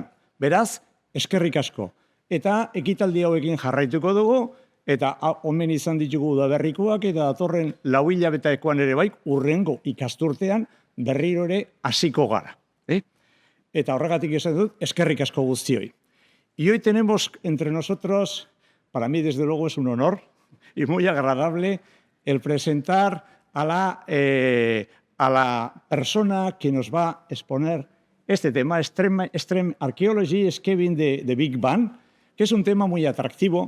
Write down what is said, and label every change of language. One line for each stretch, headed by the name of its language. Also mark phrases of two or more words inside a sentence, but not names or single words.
Basque: Beraz, eskerrik asko. Eta ekitaldi hauekin jarraituko dugu, eta omen izan ditugu udaberrikoak, eta datorren 4 hilabetekoan ere bai, hurrengo ikasturtean berriro ere hasiko gara. Eta horregatik esan dut, eskerrik asko guztioi.
Spanish: Y hoy tenemos entre nosotros, para mí desde luego es un honor y muy agradable, el presentar a la persona que nos va a exponer este tema, Extreme Archaeology, Scaving the Big Bang, que es un tema muy atractivo.